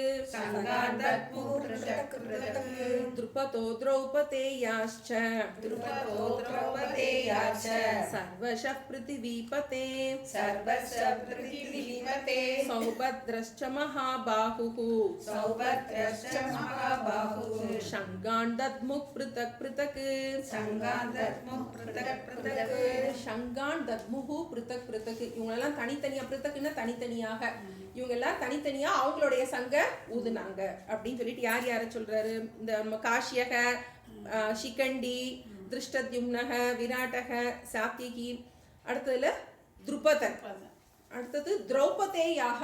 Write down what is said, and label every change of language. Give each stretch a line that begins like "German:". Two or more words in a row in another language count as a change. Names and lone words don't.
Sanskrit: द्रुपदो द्रौपदेयाश्च सर्वशः पृथिवीपते सौभद्रश्च महाबाहुः शङ्गान् दद्मुः पृथक् पृथक् शङ्गान् दद्मुः पृथक् पृथक्.
Tamil: இவங்களெல்லாம் தனித்தனியாக, பிருத்தக்குன்னா தனித்தனியாக, இவங்க எல்லாம் தனித்தனியாக அவங்களுடைய சங்க ஊதுனாங்க அப்படின்னு சொல்லிட்டு யாரை சொல்றாரு? இந்த நம்ம காஷ்யக, ஷிகண்டி, திருஷ்டத்யும்னக, விராட்டக, சாத்தியகி, அடுத்ததுல துருபதன், அடுத்தது திரௌபதேயாக.